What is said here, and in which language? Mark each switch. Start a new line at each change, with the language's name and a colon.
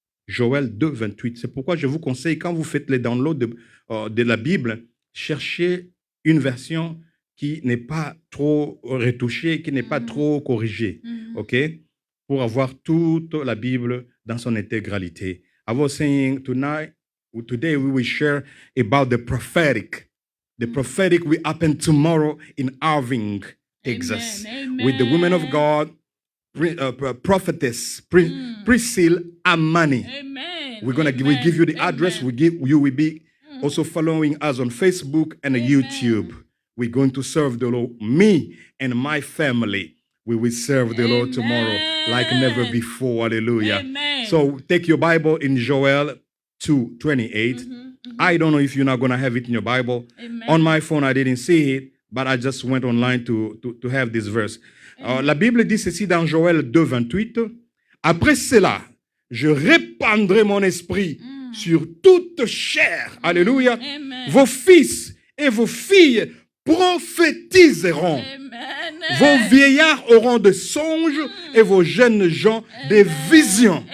French: Joël 2:28. C'est pourquoi je vous conseille, quand vous faites les downloads de la Bible, cherchez une version qui n'est pas trop retouchée, qui n'est pas trop corrigée, ok? Pour avoir toute la Bible dans son intégralité.
English: I was saying today we will share about the prophetic. The prophetic will happen tomorrow in Irving, Texas, with the women of God, prophetess Priscille Amani. Amen. We give you the address. You will be also following us on Facebook and YouTube. We're going to serve the Lord. Me and my family, we will serve the Lord tomorrow like never before. Hallelujah. Amen. So take your Bible in Joel 2:28. I don't know if you're not going to have it in your Bible. Amen. On my phone, I didn't see it, but I just went online to have this verse.
French: La Bible dit ceci dans Joël 2:28. Après cela, je répandrai mon esprit sur toute chair. Alléluia. Amen. Vos fils et vos filles prophétiseront. Amen. Vos vieillards auront des songes et vos jeunes gens des visions.